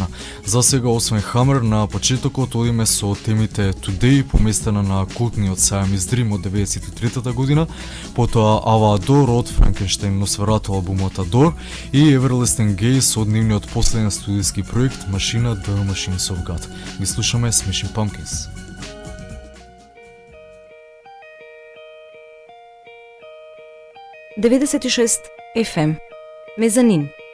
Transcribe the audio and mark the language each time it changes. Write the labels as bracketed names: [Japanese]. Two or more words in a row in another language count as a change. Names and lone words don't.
[Macedonian] За сега, освен Hammer, на почетокот одиме со темите Today, поместена на култниот Siamese Dream од 93-та година, потоа Ava Adore од Frankenstein Nosferatu албумот Adore и Everlasting Gaze од нивниот последен студиски проект Machina the Machines of God. Ги слушаме Smashing Pumpkins. Devedeset FM Мезанин.